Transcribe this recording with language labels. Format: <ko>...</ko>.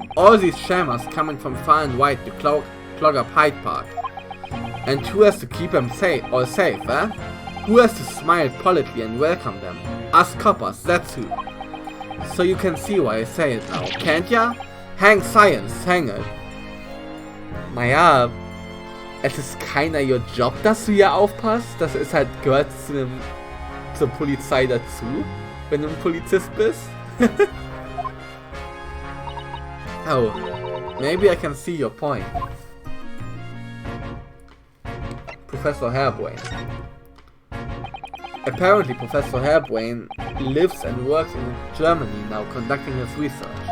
<en>All these shammers coming from far and wide to clog up Hyde Park. And who has to keep them safe, eh? Who has to smile politely and welcome them? Us coppers, that's who. So you can see why I say it now, can't ya? Hang science, hang it.</en> <de>Naja, es ist keiner</de> <en>your</en> <de>Job, dass du hier aufpasst. Das ist halt, gehört zur Polizei dazu, wenn du ein Polizist bist.</de> <en>Oh, maybe I can see your point. Professor Hairbrain. Apparently Professor Hairbrain lives and works in Germany now conducting his research.</en>